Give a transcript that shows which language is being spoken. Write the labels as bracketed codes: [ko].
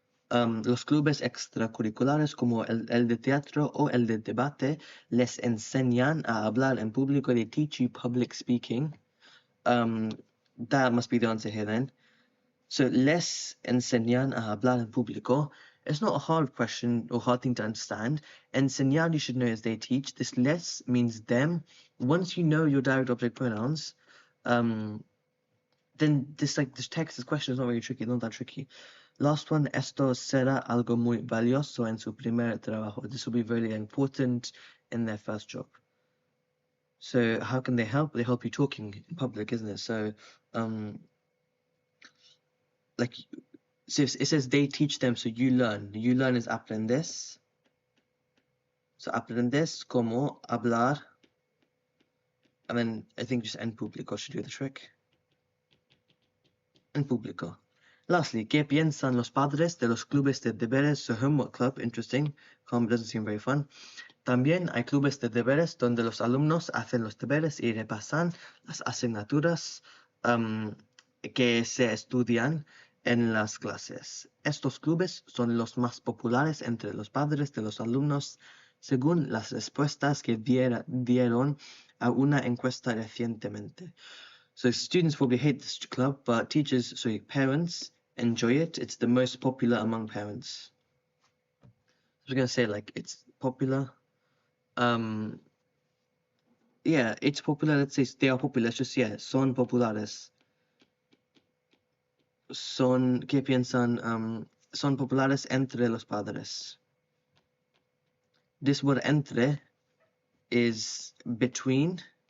[es] Los clubes extracurriculares como el de teatro o el de debate les enseñan a hablar en público. [en] They teach you public speaking. That must be the answer here then. [es] So les enseñan a hablar en público. [en] It's not a hard question or hard thing to understand. Enseñar, you should know, as they teach. This les means them. Once you know your direct object pronouns, then this text, this question is not very tricky, not that tricky. Last one, [es] esto será algo muy valioso en su primer trabajo. [en] This will be very important in their first job. So how can they help? They help you talking in public, isn't it? So so it says they teach them, so you learn. You learn is aprendes. So [es] aprendes como hablar. [en] And then I think just [es] en público [en] should do the trick. [es] En público. [en] Lastly, [es] ¿qué piensan los padres de los clubes de deberes? [en] So homework club, interesting. Doesn't seem very fun. [es] También hay clubes de deberes donde los alumnos hacen los deberes y repasan las asignaturas que se estudian en las clases. Estos clubes son los más populares entre los padres de los alumnos, según las respuestas que dieron a una encuesta recientemente. [en] So students probably hate this club, but parents enjoy it. It's the most popular among parents. I was going to say, it's popular. Yeah, it's popular. Let's say they are popular. Let's just, [es] son populares. ¿Qué piensan? Son populares entre los padres. [en] This word entre is between.